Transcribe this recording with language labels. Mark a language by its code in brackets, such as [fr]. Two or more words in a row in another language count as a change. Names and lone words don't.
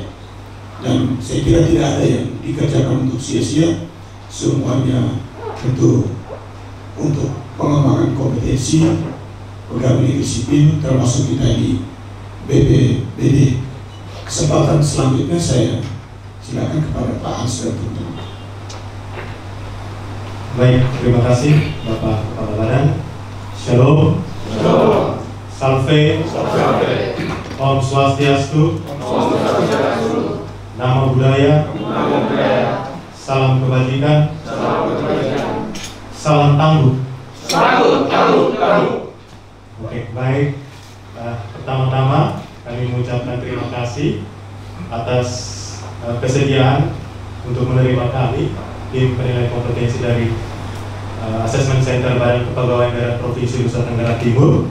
[id] Dan saya kira tidak ada yang dikerjakan untuk sia-sia, semuanya tentu untuk pengembangan kompetensi pegawai negeri sipil, termasuk kita di BPBD. Kesempatan selanjutnya saya silakan kepada Pak Hans dan teman-teman. Baik, terima kasih Bapak Kepala Badan. Shalom. Shalom. Salve. Salve. [sa] Om Swastiastu. Om Swastiastu. [pi] Namo Buddhaya. Namo Buddhaya. [id] Salam kebajikan. Salam kebajikan. Salam tangguh. Tangguh. Oke, baik. Pertama-tama kami mengucapkan terima kasih atas kesediaan untuk menerima kami, tim penilai kompetensi dari Assessment Center Badan Kepegawaian Daerah Provinsi Nusa Tenggara Timur.